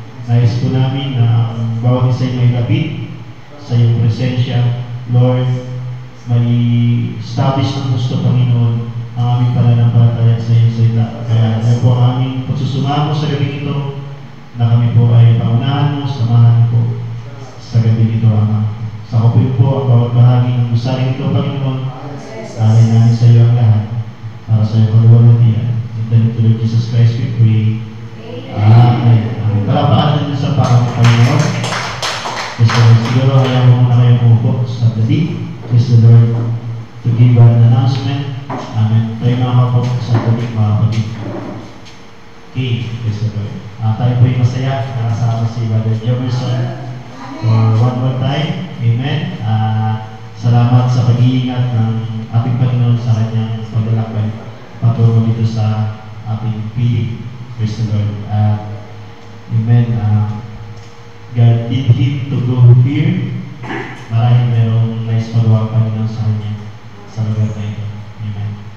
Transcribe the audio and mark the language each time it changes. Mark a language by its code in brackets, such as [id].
[tl] Nais po namin na ang bawat isa ay may lapit sa iyong presensya, Lord, may establish ng gusto, Panginoon, ang aming pananampalataya sa iyong salita. Kaya yan po ang aming pagsusumamo sa gabi ito, na kami po ay paunahan mo, samahan po sa gabi ito, Ama. Sa kapit po ang bawat bahagi ng gusaling ito, Panginoon, alay namin sa iyo ang lahat, para sa iyong kaluwalhatian. [en] In the name of Lord Jesus Christ we pray. [tl] Amen. Palapaan natin sa Panginoon. Yes, Lord. Siguro ayaw mo muna kayo umupo sa gabi. [en] Yes, Lord, to give an announcement. Amen. [tl] Tayo mga kapag sa gabi, mga kapatid. Okay. Yes, Lord. Tayo po yung masaya. Nakasama si Brother Jefferson for one more time. Amen. Salamat sa pag-iingat ng ating Panginoon sa kanyang paglalakbay patungo dito sa ating piling. [en] Praise the Lord. Amen. God did him to go here. [tl] Marahil merong nice magawa pa rin sa kanya sa lugar na ito. Amen.